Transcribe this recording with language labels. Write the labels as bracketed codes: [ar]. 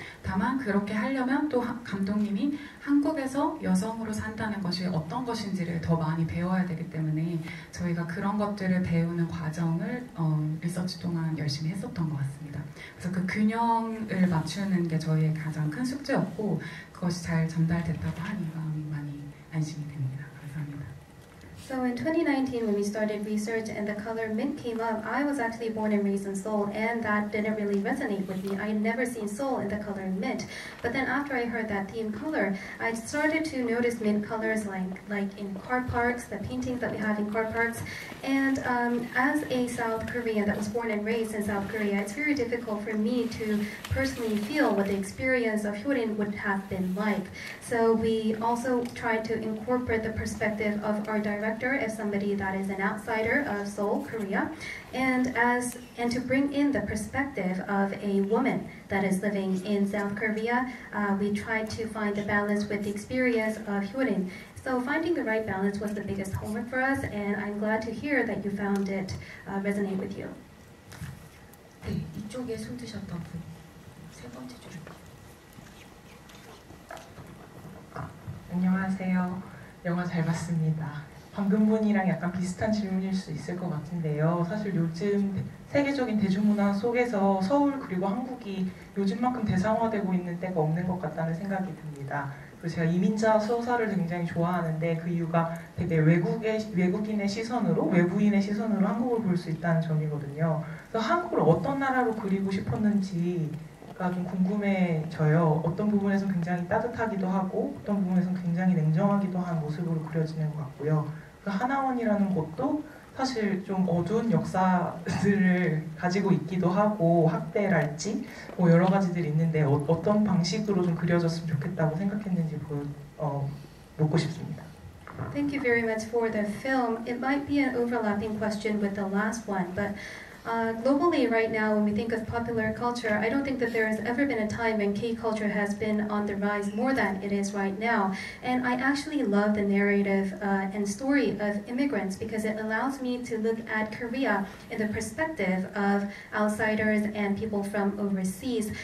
[ko] 다만 그렇게 하려면 또 감독님이 한국에서 여성으로 산다는 것이 어떤 것인지를 더 많이 배워야 되기 때문에 저희가 그런 것들을 배우는 과정을 리서치 동안 열심히 했었던 것 같습니다. 그래서 그 균형을 맞추는 게 저희의 가장 큰 숙제였고 그것이 잘 전달됐다고 하니 마음이 많이 안심이 됩니다. 감사합니다. [en] So in 2019, when we started research and the color mint came up, I was actually born and raised in Seoul, and that didn't really resonate with me. I had never seen Seoul in the color mint. But then after I heard that theme color, I started to notice mint colors like in car parks, the paintings that we have in car parks. And as a South Korean that was born and raised in South Korea, it's very difficult for me to personally feel what the experience of Hyurin would have been like. So we also tried to incorporate the perspective of our director as somebody that is an outsider of Seoul, Korea, and to bring in the perspective of a woman that is living in South Korea. We tried to find the balance with the experience of Hyurin. So finding the right balance was the biggest homework for us, and I'm glad to hear that you found it resonate with you. [ko] 네, 이쪽에 손 드셨던 분, 세 번째 줄. 안녕하세요. 영화 잘 봤습니다. 방금 분이랑 약간 비슷한 질문일 수 있을 것 같은데요. 사실 요즘 세계적인 대중문화 속에서 서울 그리고 한국이 요즘만큼 대상화되고 있는 때가 없는 것 같다는 생각이 듭니다. 그리고 제가 이민자 소설을 굉장히 좋아하는데 그 이유가 되게 외국인의 시선으로, 외부인의 시선으로 한국을 볼 수 있다는 점이거든요. 그래서 한국을 어떤 나라로 그리고 싶었는지가 좀 궁금해져요. 어떤 부분에서 굉장히 따뜻하기도 하고 어떤 부분에서 굉장히 냉정하기도 한 모습으로 그려지는 것 같고요. 그 하나원이라는 곳도 사실 좀 어두운 역사들을 가지고 있기도 하고 학대랄지 뭐 여러 가지들이 있는데 어떤 방식으로 좀 그려졌으면 좋겠다고 생각했는지 묻고 싶습니다. [en] Thank you very much for the film. It might be an overlapping question with the last one, but globally right now, when we think of popular culture, I don't think that there has ever been a time when K-culture has been on the rise more than it is right now. And I actually love the narrative and story of immigrants because it allows me to look at Korea in the perspective of outsiders and people from overseas.